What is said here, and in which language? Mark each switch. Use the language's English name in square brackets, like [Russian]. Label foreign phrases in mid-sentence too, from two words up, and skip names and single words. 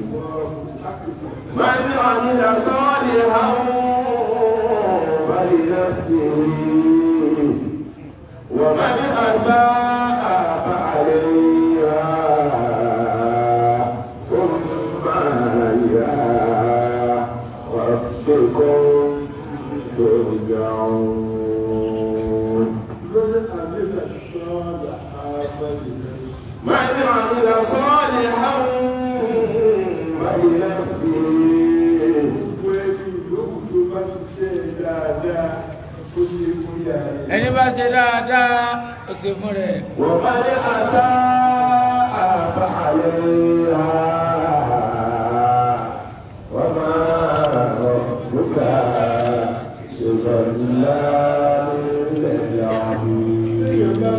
[Arabic] من عمل صالحا فلنفسه ومن أساء فعليها ثم إلى ربكم ترجعون. من عمل صالحا فلنفسه. [Yoruba] ẹni bá ṣe dáadáa ó ṣe fún rẹ̀. [Arabic] ومن أساء فعليها وما ربك بظلام للعبيد.